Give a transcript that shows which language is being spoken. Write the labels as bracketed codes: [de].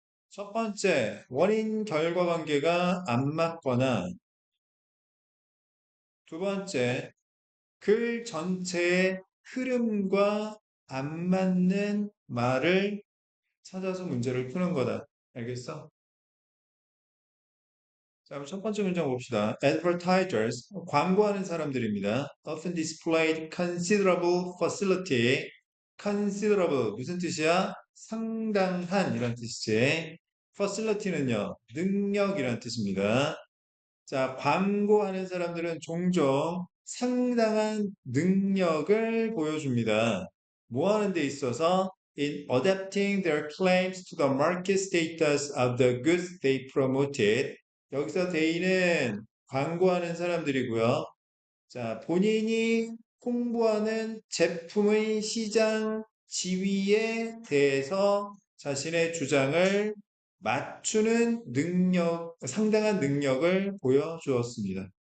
[ko] 첫 번째, 원인 결과 관계가 안 맞거나 두 번째, 글 전체의 흐름과 안 맞는 말을 찾아서 문제를 푸는 거다. 알겠어? 자, 그럼 첫 번째 문장 봅시다. Advertisers, 광고하는 사람들입니다. [en] Often displayed considerable facility. [ko] considerable, 무슨 뜻이야? 상당한 이란 뜻이지. facility는요, 능력이란 뜻입니다. 자, 광고하는 사람들은 종종 상당한 능력을 보여줍니다. 뭐 하는 데 있어서? [en] In adapting their claims to the market status of the goods they promoted. [ko] 여기서 they는 광고하는 사람들이고요. 자, 본인이 홍보하는 제품의 시장 지위에 대해서 자신의 주장을 맞추는 능력, 상당한 능력을 보여주었습니다.